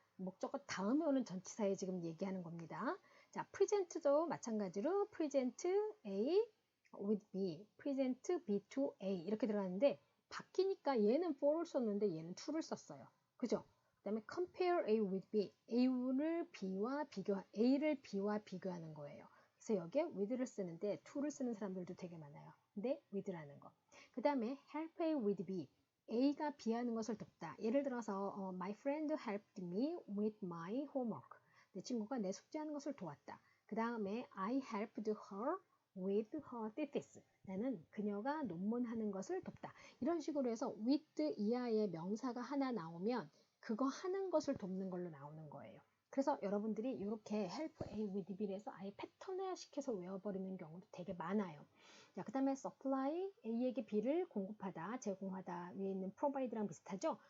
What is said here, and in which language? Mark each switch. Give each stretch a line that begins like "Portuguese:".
Korean: 목적어 다음에 오는 전치사에 지금 얘기하는 겁니다. 자, present도 마찬가지로
English: present A with B, present B to A
Korean: 이렇게 들어가는데 바뀌니까 얘는 for를 썼는데 얘는 to를 썼어요. 그죠? 그 다음에 compare A with B, A를 B와 비교하는 거예요. 그래서 여기에 with를 쓰는데 to를 쓰는 사람들도 되게 많아요. 근데 with라는 거. 그 다음에 help A with B. A가 B 하는 것을 돕다. 예를 들어서
English: My friend helped me with my homework.
Korean: 내 친구가 내 숙제하는 것을 도왔다. 그 다음에
English: I helped her with her thesis.
Korean: 나는 그녀가 논문하는 것을 돕다. 이런 식으로 해서 with 이하의 명사가 하나 나오면 그거 하는 것을 돕는 걸로 나오는 거예요. 그래서 여러분들이 이렇게 help A with B를 해서 아예 패턴화 시켜서 외워버리는 경우도 되게 많아요. 자, 그 다음에 supply, A에게 B를 공급하다, 제공하다 위에 있는 provide랑 비슷하죠?